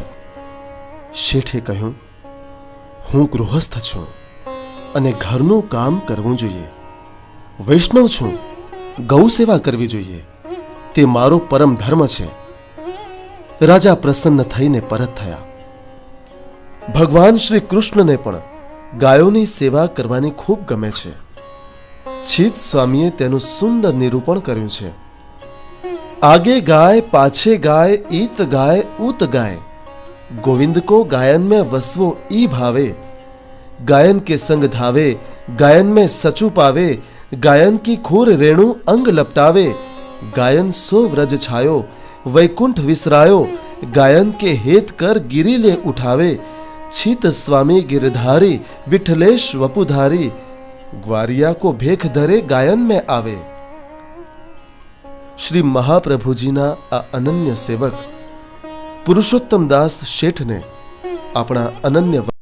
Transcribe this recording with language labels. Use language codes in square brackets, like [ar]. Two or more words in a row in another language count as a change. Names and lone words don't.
[gu] શેઠે કહ્યું, હું ગૃહસ્થ છું અને ઘરનું કામ કરવું જોઈએ, વૈષ્ણવ છું, ગૌ સેવા કરવી જોઈએ, તે મારો પરમ ધર્મ છે। રાજા પ્રસન્ન થઈને પરત થયા। ભગવાન શ્રી કૃષ્ણને પણ ગાયોની સેવા કરવાની ખૂબ ગમે છે। છીત સ્વામીએ તેનું સુંદર નિરૂપણ કર્યું છે। [bra] आगे गाय पाछे गाय ईत गाय ऊत गाय, गोविंद को गायन में वसवो ई भावे, गायन के संग धावे, गायन में सचु पावे, गायन की खूर रेणु अंग लपटावे, गायन सो व्रज छायो वैकुंठ विसरायो, गायन के हेत कर गिरी ले उठावे, छीत स्वामी गिरधारी विठलेश वपुधारी, ग्वारिया को भेख धरे गायन में आवे। [gu] શ્રી મહાપ્રભુજીના આ અનન્ય સેવક પુરુષોત્તમ દાસ શેઠ [hi] ने अपना अनन्य